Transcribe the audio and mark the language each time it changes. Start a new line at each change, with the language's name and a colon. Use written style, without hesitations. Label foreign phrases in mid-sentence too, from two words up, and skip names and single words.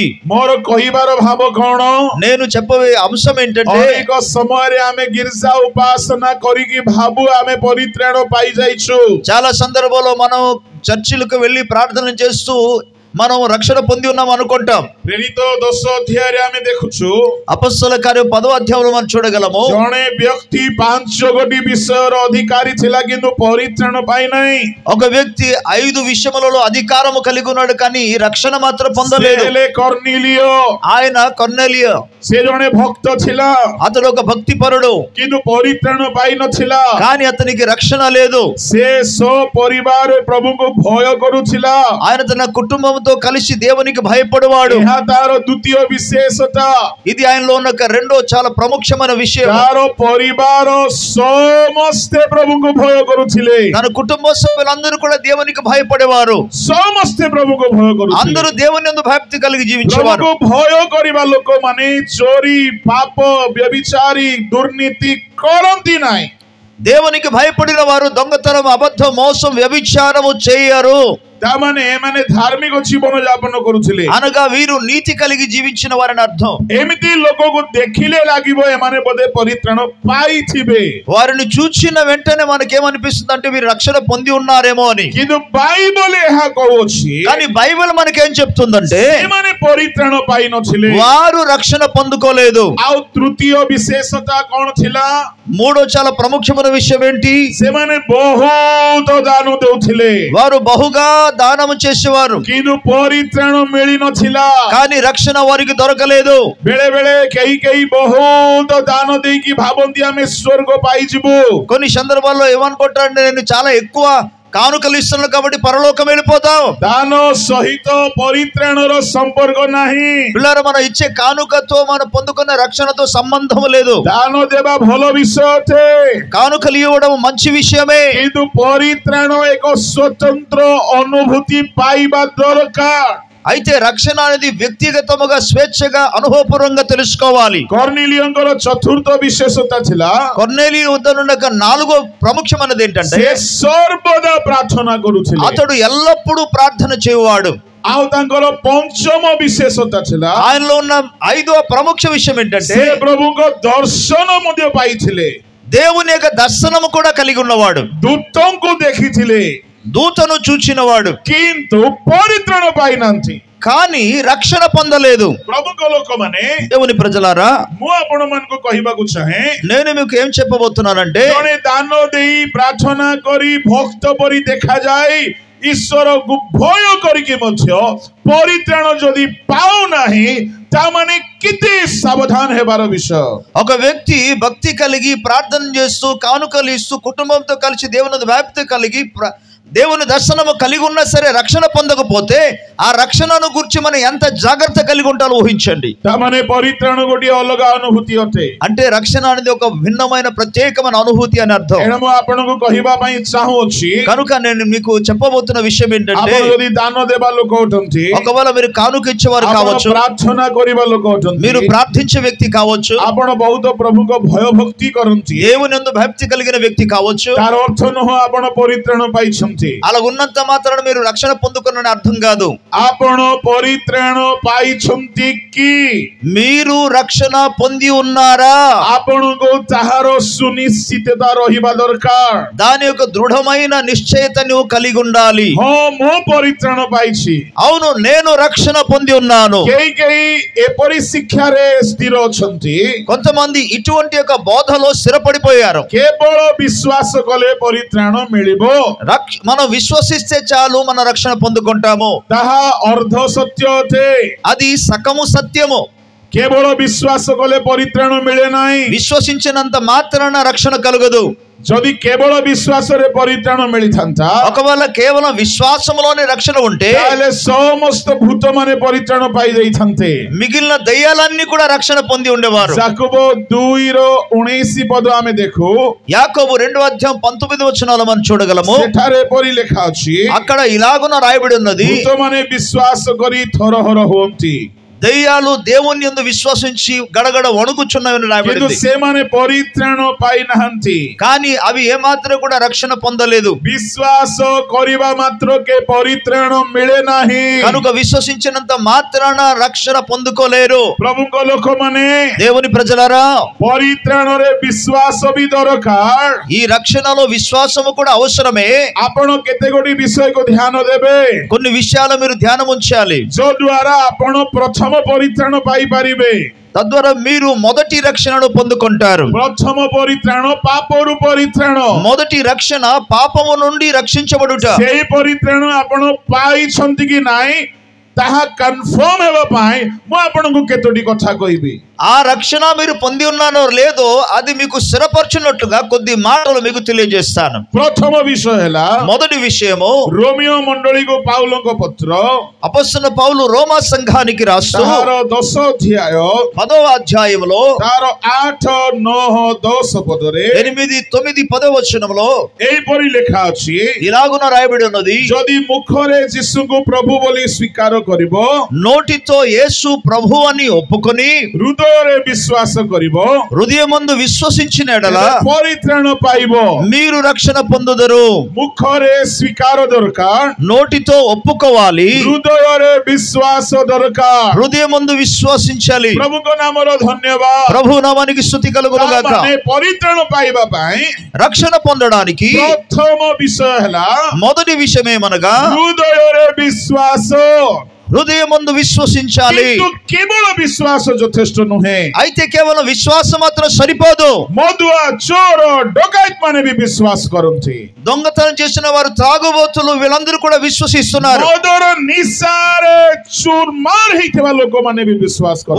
Odia: ମୋର କହିବାର ଭାବ କଣ
Telugu: నేను చెప్పే అంశం ఏంటంటే
Odia: ଅନେକ ସମୟ ରେ ଆମେ ଗିର୍ଜା ଉପାସନା କରିକି ଭାବୁ ଆମେ ପରିତ୍ରାଣ ପାଇ ଯାଇଛୁ
Telugu: చాలా సందర్భాల్లో మనం చర్చిలకు వెళ్ళి ప్రార్థన చేస్తూ మనం రక్షణ పొంది ఉన్నాం అనుకుంటాం.
Odia: ప్రేరిତ 10 ଅଧ୍ୟାୟରେ ଆମେ ଦେଖୁଛୁ
Telugu: అపొస్తలుల కార్యం 10వ అధ్యాయంలో మనం చూడగలము.
Odia: ଜଣେ ବ୍ୟକ୍ତି 5 ବିଷୟର ଅଧିକାରୀ ଥିଲା କିନ୍ତୁ ପରିତ୍ରାଣ ପାଇ ନାହିଁ.
Telugu: ఒక వ్యక్తి 5 విషయములలో అధికారము కలిగి ఉన్నాడు కానీ రక్షణ మాత్రం పొందలేదు.
Odia: ସେ ହେଲେ କର୍ଣ୍ଣିଲିୟ.
Telugu: ఆయన కొర్నేలియు.
Odia: ସେ ଜଣେ ଭକ୍ତ ଥିଲା
Telugu: అతడు ఒక భక్తి పరుడు
Odia: କିନ୍ତୁ ପରିତ୍ରାଣ ପାଇ ନଥିଲା.
Telugu: కానీ అతనికి రక్షణ లేదు.
Odia: ସେ ସପରିବାର ପ୍ରଭୁଙ୍କୁ ଭୟ କରୁଥିଲା.
Telugu: ఆయన తన కుటుంబంతో కలిసి దేవునికి భయపడేవాడు.
Odia: ଏହା ତାର ଦ୍ୱିତୀୟ ବିଶେଷତା.
Telugu: ఇది ఆయనలో ఉన్న రెండో చాలా ప్రముఖమైన విషయం.
Odia: ତାର ପରିବାର ସମସ୍ତେ ପ୍ରଭୁଙ୍କୁ ଭୟ କରୁଥିଲେ.
Telugu: తన కుటుంబ సభ్యులందరూ కూడా దేవునికి భయపడేవారు.
Odia: ସମସ୍ତେ ପ୍ରଭୁଙ୍କୁ ଭୟ କରୁଥିଲେ.
Telugu: అందరూ దేవుని యందు భక్తి కలిగి జీవించేవారు.
Odia: ପ୍ରଭୁଙ୍କୁ ଭୟ କରିବା ଲୋକମାନେ ଚୋରି, ପାପ, ବ୍ୟଭିଚାରୀ, ଦୁର୍ନୀତି କରନ୍ତି ନାହିଁ.
Telugu: దేవునికి భయపడిన వారు దొంగతనం, అబద్ధం, మోసం, వ్యభిచారము చేయరు.
Odia: ତାମାନେ ଏମାନେ ଧାର୍ମିକ ଜୀବନ ଯାପନ କରୁଥିଲେ.
Telugu: అనగా వీరు నీతి కలిగి జీవించిన వారని అర్థం.
Odia: ଏମିତି ଲୋକକୁ ଦେଖିଲେ ଲାଗିବ ଏମାନେ ବୋଧେ ପରିତ୍ରାଣ ପାଇଥିବେ.
Telugu: వారిని చూచిన వెంటనే మనకేమనిపిస్తుంది అంటే వీరు రక్షణ పొంది ఉన్నారేమో అని.
Odia: କିନ୍ତୁ ବାଇବଲ ଏହା କହୁଛି
Telugu: కానీ బైబిల్ మనకేం చెప్తుందంటే
Odia: ଏମାନେ ପରିତ୍ରାଣ ପାଇନଥିଲେ.
Telugu: వారు రక్షణ పొందుకోలేదు.
Odia: ଆଉ ତୃତୀୟ ବିଶେଷତା କଣ ଥିଲା?
Telugu: మూడో చాలా ప్రముఖమైన విషయం ఏంటి?
Odia: ସେମାନେ ବହୁତ ଦାନ ଦେଉଥିଲେ
Telugu: వారు బహుగా దానము చేసేవారు
Odia: କିନ୍ତୁ ପରିତ୍ରାଣ ମିଳିନଥିଲା.
Telugu: కానీ రక్షణ వారికి దొరకలేదు.
Odia: ବେଳେ ବେଳେ କେହି ବହୁତ ଦାନ ଦେଇକି ଭାବନ୍ତି ଆମେ ସ୍ୱର୍ଗ ପାଇଯିବୁ.
Telugu: కొన్ని సందర్భాల్లో ఏమనుకుంటారంటే నేను చాలా ఎక్కువ కానుకలు ఇస్తున్నాను కాబట్టి పరలోకం వెళ్ళిపోతాం.
Odia: ଦାନ ସହିତ ପରିତ୍ରାଣର ସମ୍ପର୍କ ନାହିଁ.
Telugu: పిల్లలు మనం ఇచ్చే కానుకతో మనం పొందుకున్న రక్షణతో సంబంధం లేదు.
Odia: ଦାନ ଦେବା ଭଲ ବିଷୟ ଅଟେ
Telugu: కానుకలు ఇవ్వడం మంచి విషయమే.
Odia: କିନ୍ତୁ ପରିତ୍ରାଣ ଏକ ସ୍ୱତନ୍ତ୍ର ଅନୁଭୂତି ପାଇବା ଦରକାର.
Telugu: అయితే రక్షణ అనేది వ్యక్తిగతముగా స్వేచ్ఛగా అనుభవపూర్వంగా తెలుసుకోవాలి.
Odia: କର୍ଣ୍ଣିଲିୟଙ୍କର ଚତୁର୍ଥ ବିଶେଷତା ଥିଲା
Telugu: కొర్నేలియు వద్ద ఉన్న నాలుగో ప్రముఖమైనది ఏంటంటే
Odia: ସେ ସର୍ବଦା ପ୍ରାର୍ଥନା କରୁଥିଲେ.
Telugu: అతడు ఎల్లప్పుడూ ప్రార్థన చేయువాడు.
Odia: ଆଉ ତାଙ୍କର ପଞ୍ଚମ ବିଶେଷତା ଥିଲା
Telugu: ఆయనలో ఉన్న ఐదో ప్రముఖ విషయం ఏంటంటే
Odia: ସେ ପ୍ରଭୁଙ୍କ ଦର୍ଶନ ମଧ୍ୟ ପାଇଥିଲେ.
Telugu: దేవుని యొక్క దర్శనము కూడా కలిగి ఉన్నవాడు.
Odia: ଦୂତଙ୍କୁ ଦେଖିଥିଲେ
Telugu: దూతను చూచినవాడు
Odia: କିନ୍ତୁ ପରିତ୍ରାଣ ପାଇନାହାନ୍ତି.
Telugu: కానీ రక్షణ పొందలేదు.
Odia: ପ୍ରଭୁଙ୍କ ଲୋକମାନେ
Telugu: దేవుని ప్రజలారా,
Odia: ମୁଁ ଆପଣମାନଙ୍କୁ କହିବାକୁ ଚାହେଁ
Telugu: నేను మీకు ఏం చెప్పబోతున్నానంటే
Odia: ଜଣେ ଦାନ ଦେଇ ପ୍ରାର୍ଥନା କରି ଭକ୍ତ ପରି ଦେଖାଯାଏ, ଈଶ୍ୱରକୁ ଭୟ କରିକି ମଧ୍ୟ ପରିତ୍ରାଣ ଯଦି ପାଉନାହିଁ ତାମାନେ କେତେ ସାବଧାନ ହେବାର ବିଷୟ.
Telugu: ఒక వ్యక్తి భక్తి కలిగి ప్రార్థన చేస్తూ కానుకలు ఇస్తూ కుటుంబంతో కలిసి దేవుని వ్యాప్తి కలిగి దేవుని దర్శనము కలిగి ఉన్నా సరే రక్షణ పొందకపోతే ఆ రక్షణను గురించి మనం ఎంత జాగ్రత్త కలిగి ఉంటారో ఊహించండి.
Odia: ତାମାନେ ପରିତ୍ରାଣ ଗୋଟିଏ ଅଲଗା ଅନୁଭୂତି ଅଟେ.
Telugu: అంటే రక్షణ అనేది ఒక భిన్నమైన ప్రత్యేకమైన అనుభూతి అని అర్థం.
Odia: ଏଣୁ ମୁଁ ଆପଣଙ୍କୁ କହିବା ପାଇଁ ଚାହୁଁଅଛି
Telugu: కనుక నేను మీకు చెప్పబోతున్న విషయం ఏంటంటే
Odia: ଆପଣ ଯଦି ଦାନ ଦେବା ଲୋକ ଅଟନ୍ତି,
Telugu: ఒకవేళ మీరు కానుక ఇచ్చేవారు
Odia: ଆପଣ
Telugu: కావచ్చు,
Odia: ପ୍ରାର୍ଥନା କରିବା ଲୋକ ଅଟନ୍ତି,
Telugu: మీరు ప్రార్థించే వ్యక్తి కావచ్చు,
Odia: ଆପଣ ବହୁତ ପ୍ରଭୁଙ୍କ ଭୟ ଭକ୍ତି କରନ୍ତି,
Telugu: దేవుని యందు భక్తి కలిగిన వ్యక్తి కావచ్చు,
Odia: ତାର ଅର୍ଥ ନୁହଁ ଆପଣ ପରିତ୍ରାଣ ପାଇଛନ୍ତି.
Telugu: అలా ఉన్నంత మాత్రాన మీరు రక్షణ పొందుకున్న అర్థం కాదు.
Odia: ଆପଣ ପରିତ୍ରାଣ ପାଇଛନ୍ତି କି?
Telugu: మీరు రక్షణ పొంది ఉన్నారా?
Odia: ଆପଣଙ୍କୁ ତାହାର ସୁନିଶ୍ଚିତତା ରହିବା ଦରକାର.
Telugu: దాని యొక్క దృఢమైన నిశ్చయత నువ్వు కలిగి ఉండాలి.
Odia: ହଁ ମୁଁ ପରିତ୍ରାଣ ପାଇଛି.
Telugu: అవును, నేను రక్షణ పొంది ఉన్నాను.
Odia: କେହି ଏପରି ଶିକ୍ଷାରେ ସ୍ଥିର ଅଛନ୍ତି,
Telugu: కొంతమంది ఇటువంటి యొక్క బోధలో స్థిరపడిపోయారు.
Odia: କେବଳ ବିଶ୍ୱାସ କଲେ ପରିତ୍ରାଣ ମିଳିବ,
Telugu: మనం విశ్వసిస్తే చాలు మన రక్షణ పొందుకుంటాము.
Odia: ତାହା ଅର୍ଧ ସତ୍ୟ ଅଟେ.
Telugu: అది సకము సత్యము.
Odia: କେବଳ ବିଶ୍ୱାସ କଲେ ପରିତ୍ରାଣ ମିଳେ ନାହିଁ.
Telugu: విశ్వసించినంత మాత్రాన రక్షణ కలుగదు.
Odia: ଯଦି କେବଳ ବିଶ୍ୱାସରେ ପରିତ୍ରାଣ ମିଳିଥାନ୍ତା,
Telugu: ఒకవేళ కేవలం విశ్వాసములోనే రక్షణ ఉంటే
Odia: ତାହେଲେ ସମସ୍ତ ଭୂତମାନେ ପରିତ୍ରାଣ ପାଇଯାଇଥାନ୍ତେ.
Telugu: మిగిలిన దయ్యాలన్నీ కూడా రక్షణ పొంది ఉండేవారు.
Odia: ଯାକୋବ 2:19 ପଦ ଆମେ ଦେଖୁ,
Telugu: యాకోబు 2:19 మనం చూడగలము.
Odia: ସେଠାରେ ଏପରି ଲେଖା ଅଛି,
Telugu: అక్కడ ఇలాగున రాయబడి ఉన్నది,
Odia: ଭୂତମାନେ ବିଶ୍ୱାସ କରି ଥରହର ହୁଅନ୍ତି.
Telugu: దయ్యాలు దేవుని యందు విశ్వసించి గడగడ వణుకుచున్నవని
Odia: କିନ୍ତୁ
Telugu: రాయబడింది.
Odia: ସେମାନେ ପରିତ୍ରାଣ ପାଇନାହାନ୍ତି.
Telugu: కానీ అవి ఏమాత్రం కూడా రక్షణ పొందలేదు.
Odia: ବିଶ୍ୱାସ କରିବା ମାତ୍ରକେ ପରିତ୍ରାଣ ମିଳେ ନାହିଁ.
Telugu: కనుక విశ్వసించినంత మాత్రాన రక్షణ పొందుకోలేరు.
Odia: ପ୍ରଭୁଙ୍କ ଲୋକମାନେ
Telugu: దేవుని ప్రజలారా,
Odia: ପରିତ୍ରାଣରେ ବିଶ୍ୱାସ ବି ଦରକାର.
Telugu: ఈ రక్షణలో విశ్వాసము కూడా అవసరమే.
Odia: ଆପଣ କେତେ ଗୋଟି ବିଷୟକୁ ଧ୍ୟାନ ଦେବେ
Telugu: కొన్ని విషయాలు మీరు ధ్యానం ఉంచాలి.
Odia: ଯଦ୍ୱାରା ଆପଣ ପ୍ରଥମ ପରିତ୍ରାଣ ପାଇପାରିବେ.
Telugu: తద్వారా మీరు మొదటి రక్షణను పొందుకుంటారు.
Odia: ପ୍ରଥମ ପରିତ୍ରାଣ ପାପରୁ ପରିତ୍ରାଣ.
Telugu: మొదటి రక్షణ పాపము నుండి రక్షించబడుట.
Odia: ସେହି ପରିତ୍ରାଣ ଆପଣ ପାଇଛନ୍ତି କି ନାହିଁ ତାହା କନଫର୍ମ ହେବା ପାଇଁ ମୁଁ ଆପଣଙ୍କୁ କେତୋଟି କଥା କହିବି.
Telugu: ఆ రక్షణ మీరు పొంది ఉన్నానో లేదో అది మీకు స్థిరపరచున్నట్లుగా కొద్ది మాటలు మీకు తెలియజేస్తాను.
Odia: ପ୍ରଥମ ବିଷୟ ହେଲା
Telugu: మొదటి విషయము,
Odia: ରୋମିଓ ମଣ୍ଡଳୀକୁ ପାଉଲଙ୍କ ପତ୍ର
Telugu: అపొస్తలుడైన పౌలు రోమా సంఘానికి రాస్తూ
Odia: ତାହାର 10 ଅଧ୍ୟାୟ
Telugu: 10వ అధ్యాయములో
Odia: ତାର 8, 9, 10 ପଦରେ
Telugu: 8, 9, 10 వచనములో
Odia: ଏହିପରି ଲେଖା ଅଛି,
Telugu: ఇలాగున రాయబడి ఉన్నది,
Odia: ଯଦି ముఖରେ ଯୀଶୁଙ୍କୁ ପ୍ରଭୁ ବୋଲି ସ୍ୱୀକାର କରିବ,
Telugu: నోటితో యేసు ప్రభు అని ఒప్పుకొని
Odia: ହୃଦୟରେ ବିଶ୍ୱାସ କରିବ,
Telugu: హృదయమందు విశ్వసించిన ఎడల
Odia: ପରିତ୍ରାଣ ପାଇବ.
Telugu: మీరు రక్షణ పొందుదరు.
Odia: ମୁଖରେ ସ୍ୱୀକାର ଦରକାର,
Telugu: నోటితో ఒప్పుకోవాలి,
Odia: ହୃଦୟରେ ବିଶ୍ୱାସ ଦରକାର.
Telugu: హృదయమందు విశ్వసించాలి.
Odia: ପ୍ରଭୁଙ୍କ ନାମର ଧନ୍ୟବାଦ.
Telugu: ప్రభు నామానికి స్తుతి కలుగును గాక.
Odia: ମାନେ ପରିତ୍ରାଣ ପାଇବା ପାଇଁ
Telugu: రక్షణ పొందడానికి
Odia: ପ୍ରଥମ ବିଷୟ ହେଲା
Telugu: మొదటి విషయం ఏమనగా
Odia: ହୃଦୟରେ ବିଶ୍ୱାସ.
Telugu: హృదయమందు విశ్వసించాలి.
Odia: କିନ୍ତୁ କେବଳ ବିଶ୍ୱାସ ଯଥେଷ୍ଟ ନୁହେଁ.
Telugu: అయితే కేవలం విశ్వాసం మాత్రం సరిపోదు.
Odia: ମଦୁଆ, ଚୋର, ଡକାୟତ ମାନେ ବି ବିଶ୍ୱାସ କରନ୍ତି.
Telugu: దొంగతనం చేసిన వారు, త్రాగుబోతులు, వీళ్ళందరూ కూడా విశ్వసిస్తున్నారు.
Odia: ମଦର ନିଶାରେ ଚୁରମାର ହେଇଥିବା ଲୋକମାନେ ବି ବିଶ୍ୱାସ କରନ୍ତି.